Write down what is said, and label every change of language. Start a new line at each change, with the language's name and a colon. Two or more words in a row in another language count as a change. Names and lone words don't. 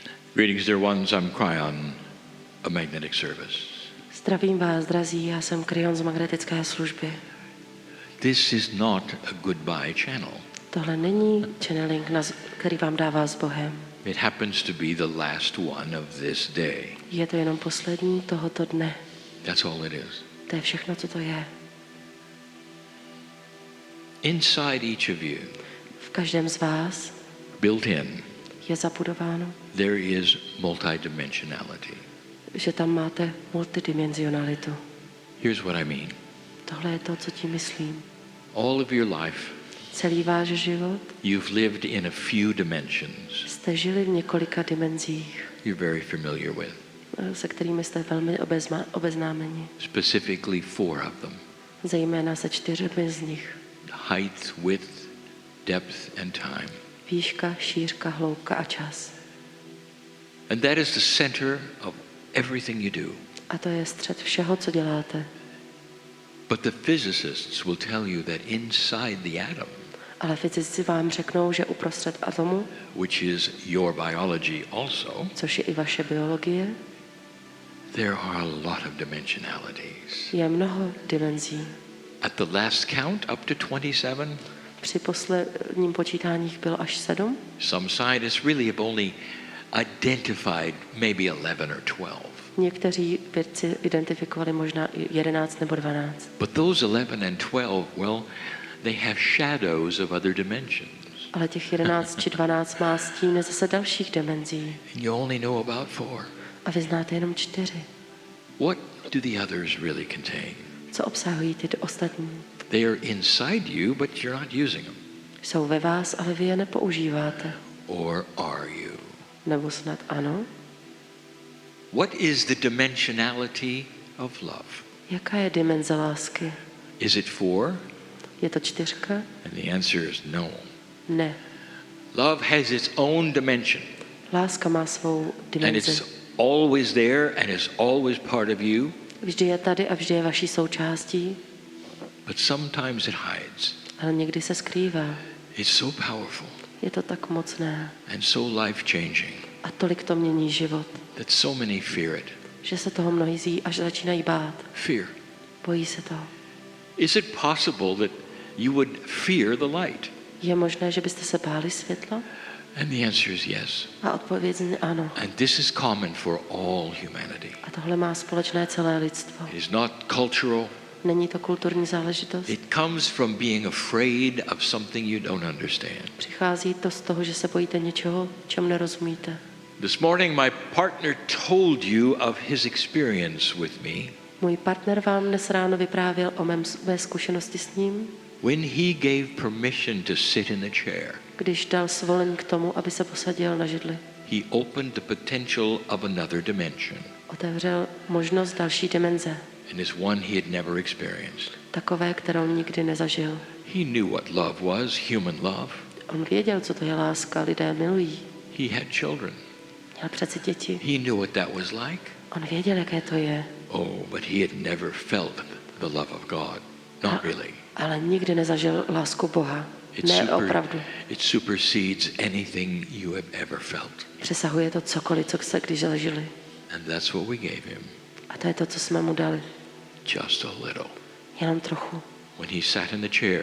English: Greetings, dear ones. I'm Kryon, a magnetic service.
Czech: Zdravím vás, drazí, já jsem Kryon z magnetické služby.
English: This is not a goodbye channel.
Czech: Tohle není channeling, který vám dává s Bohem.
English: It happens to be the last one of this day.
Czech: Je to jenom poslední tohoto dne.
English: That's all it is.
Czech: To je všechno, co to je.
English: Inside each of you,
Czech: V každém z vás
English: built in,
Czech: je zabudováno,
English: there is multidimensionality.
Czech: že tam máte multidimenzionalitu.
English: Here's what I mean.
Czech: Tohle je to, co tím myslím.
English: All of your life,
Czech: Celý váš život
English: you've lived in a few dimensions
Czech: jste žili v několika dimenzích,
English: you're very familiar with,
Czech: se kterými jste velmi obeznámeni.
English: specifically 4 of them.
Czech: Zejména se 4 z nich.
English: Height, width, depth, and time.
Czech: Výška, šířka, hloubka a čas.
English: And that is the center of everything you do.
Czech: A to je střed všeho, co děláte.
English: But the physicists will tell you that inside the atom,
Czech: Ale fyzici vám řeknou, že uprostřed atomu,
English: which is your biology also,
Czech: což je i vaše biologie,
English: there are a lot of dimensionalities.
Czech: je mnoho dimenzí.
English: At the last count, up to 27,
Czech: Při posledním počítání bylo až 7.
English: some scientists really have only identified maybe 11 or 12.
Czech: Někteří vědci identifikovali možná i 11 nebo 12.
English: But those 11 and 12, well, they have shadows of other dimensions.
Czech: Ale těch 11 či 12 má stíny zase dalších dimenzí.
English: And you only know about 4.
Czech: A vy znáte jenom 4.
English: What do the others really contain?
Czech: Co obsahují ty ostatní?
English: They are inside you, but you're not using them.
Czech: Jsou ve vás, ale vy je nepoužíváte.
English: Or are you?
Czech: Nebo snad ano?
English: What is the dimensionality of love?
Czech: Jaká je dimenze lásky?
English: Is it 4?
Czech: Je to 4?
English: And the answer is no.
Czech: Ne.
English: Love has its own dimension.
Czech: Láska má svou
English: And
Czech: dimenzi.
English: it's always there and is always part of you.
Czech: Vždy je tady a vždy je vaší součástí,
English: But sometimes it hides.
Czech: ale někdy se skrývá.
English: It's so powerful
Czech: Je to tak mocné
English: and so life-changing
Czech: a tolik to mění život,
English: that so many fear it.
Czech: že se toho mnozí až začínají bát.
English: Fear.
Czech: Bojí se toho.
English: Is it possible that you would fear the light?
Czech: Je možné, že byste se báli světla?
English: And the answer is yes.
Czech: A odpověď je ano.
English: And this is common for all humanity.
Czech: A tohle má společné celé lidstvo.
English: It is not cultural.
Czech: Není to kulturní záležitost.
English: It comes from being afraid of something you don't understand.
Czech: Přichází to z toho, že se bojíte něčeho, čemu nerozumíte.
English: This morning my partner told you of his experience with me
Czech: Můj partner vám dnes ráno vyprávěl o mé zkušenosti s ním,
English: when he gave permission to sit in the chair.
Czech: když dal svolení k tomu, aby se posadil na židli.
English: He opened the potential of another dimension,
Czech: Otevřel možnost další dimenze,
English: and is one he had never experienced.
Czech: takové, kterou nikdy nezažil.
English: He knew what love was, human love.
Czech: On věděl, co to je láska, lidé milují.
English: He had children.
Czech: Měl přeci děti.
English: He knew what that was like.
Czech: On věděl, jaké to je.
English: Oh, but he had never felt the love of God. Not really.
Czech: Ale nikdy nezažil lásku Boha. Ne, opravdu.
English: It supersedes anything you have ever felt.
Czech: Přesahuje to cokoliv, co se když zažili.
English: And that's what we gave him.
Czech: A to je to, co jsme mu dali.
English: Just a little.
Czech: Jenom trochu.
English: When he sat in the chair,